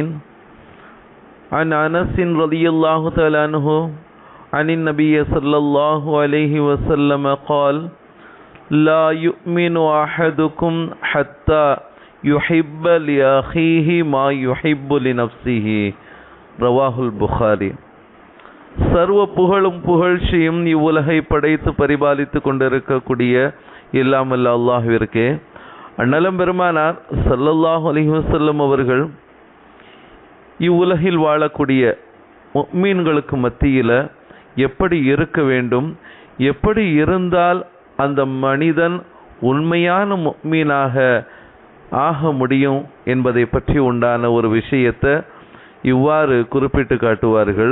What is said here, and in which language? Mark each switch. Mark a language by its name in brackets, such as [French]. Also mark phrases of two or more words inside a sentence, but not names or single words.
[Arabic] عن أنس رضي الله تعالى عنه عن النبي صلى الله عليه وسلم قال لا يؤمن أحدكم حتى يحب لأخيه ما يحب لنفسه. رواه البخاري. [Tamil] சர்வ புகழும் புகழ்ச்சியும் இவ்வுலகை படைத்து பரிபாலித்து கொண்டிருக்கக்கூடிய இல்லாமல் அல்லாஹ்விற்கே. அந்நலம் பெருமானார் [Arabic] صلى الله عليه وسلم [Tamil] அவர்கள் இவ்வுலகில் வாழக்கூடிய முஃமின்களுக்கு மத்தியில் எப்படி இருக்க வேண்டும், எப்படி இருந்தால் அந்த மனிதன் உண்மையான முஃமினாக ஆக முடியும் என்பதை பற்றி உண்டான ஒரு விஷயத்தை இவ்வாறு குறிப்பிட்டு காட்டுவார்கள்.